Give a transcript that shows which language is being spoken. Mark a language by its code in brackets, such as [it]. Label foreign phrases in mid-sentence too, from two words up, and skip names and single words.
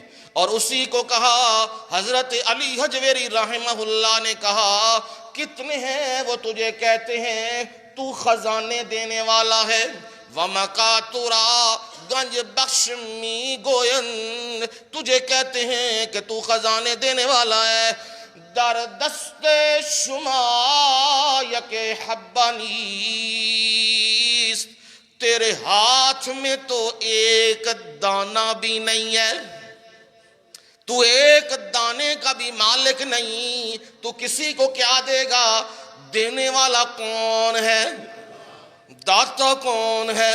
[ur] اور اسی کو کہا حضرت علی حجویری [ar] رحمہ اللہ [ur] نے کہا کتنے ہیں وہ تجھے کہتے ہیں تو خزانے دینے والا ہے, [fa] وَمَقَاتُرَا گنج بخش می گوین, [ur] تجھے کہتے ہیں کہ تو خزانے دینے والا ہے. [fa] در دست شما یک حبہ نیست, [ur] تیرے ہاتھ میں تو ایک دانہ بھی نہیں ہے, تو ایک دانے کا بھی مالک نہیں, تو کسی کو کیا دے گا؟ دینے والا کون ہے؟ داتا کون ہے؟